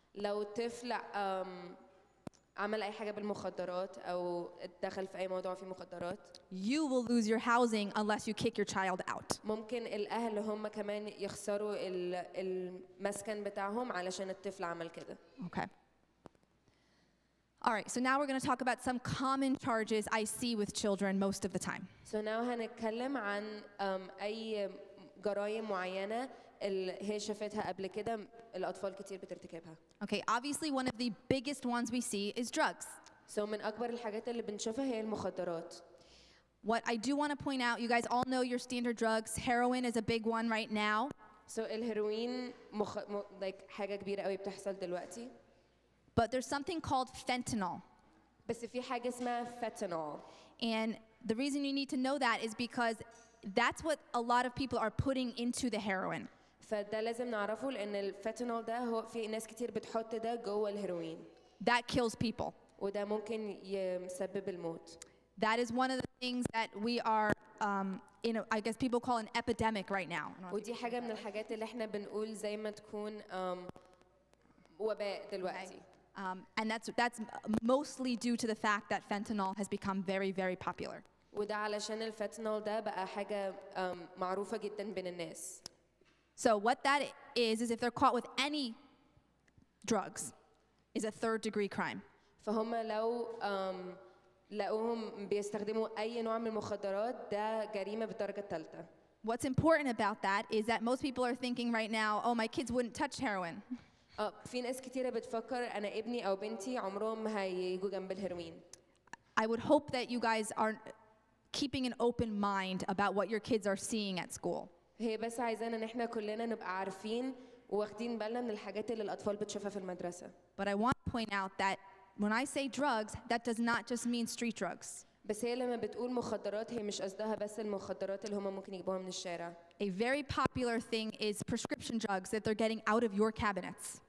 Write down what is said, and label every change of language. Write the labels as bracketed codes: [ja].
[ar] لو الطفل عمل أي حاجة بالمخدرات أو دخل في أي موضوع فيه مخدرات, [en] you will lose your housing unless you kick your child out. [ar] ممكن الأهل هم كمان يخسروا المسكن بتاعهم علشان الطفل عمل كده. [en] Okay. All right, so now we're going to talk about some common charges I see with children most of the time. So now [ar] هنتكلم عن أي جرائم معينة اللي هي شافتها قبل كده الأطفال كتير بترتكبها. [en] Okay, obviously one of the biggest ones we see is drugs. [ar] So من أكبر الحاجات اللي بنشوفها هي المخدرات. [en] What I do want to point out, you guys all know your standard drugs. Heroin is a big one right now. [ar] So الهيروين like حاجة كبيرة قوي بتحصل دلوقتي. [en] But there's something called fentanyl. [ar] بس في حاجة اسمها fentanyl. [en] And the reason you need to know that is because that's what a lot of people are putting into the heroin. [ar] فده لازم نعرفه لأن الفentanyl ده هو في ناس كتير بتحط ده جوه الهيروين. [en] That kills people. [ar] وده ممكن يسبب الموت. [en] That is one of the things that we are, I guess people call an epidemic right now. I don't know if [ar] ودي حاجة من الحاجات اللي احنا بنقول زي ما تكون وباء دلوقتي. [en] And that's mostly due to the fact that fentanyl has become very, very popular. [ar] وده علشان الفentanyl ده بقى حاجة معروفة جدا بين الناس. [en] So what that is if they're caught with any drugs, is a third-degree crime. [ar] فهم لو لقوهم بيستخدموا أي نوع من المخدرات ده جريمة بالدرجة الثالثة. [en] What's important about that is that most people are thinking right now, oh, my kids wouldn't touch heroin. [ar] في ناس كتيرة بتفكر أنا ابني أو بنتي عمرهم ما هيجوا جنب الهيروين. [en] I would hope that you guys are keeping an open mind about what your kids are seeing at school. [ar] هي بس عايزانا إن إحنا كلنا نبقى عارفين واخدين بالنا من الحاجات اللي الأطفال بتشوفها في المدرسة. [en] But I want to point out that when I say drugs, that does not just mean street drugs. [ar] بس هي لما بتقول مخدرات هي مش قصدها بس المخدرات اللي هم ممكن يجيبوها من الشارع. [en] A very popular thing is prescription drugs that they're getting out of your cabinets.